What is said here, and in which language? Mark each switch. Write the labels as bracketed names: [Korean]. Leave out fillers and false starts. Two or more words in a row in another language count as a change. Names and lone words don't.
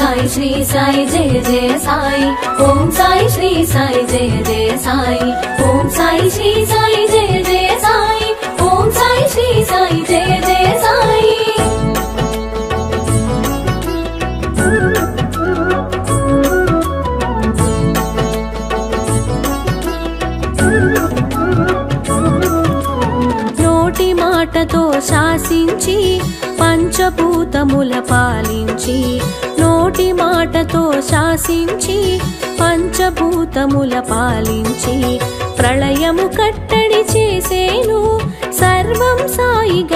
[Hindi] श्री साई जय जय साई ओम साई श्री साई जय जय साई ओम साई श्री साई जय जय साई ओम साई श्री साई जय जय साई [Telugu] నోటి మాటతో శాసించి పంచభూతముల పాలించి నోటి మాటతో శాసించి పంచభూతముల పాలించి ప్రళయము కట్టడి చేసేను సర్వం సాయిగా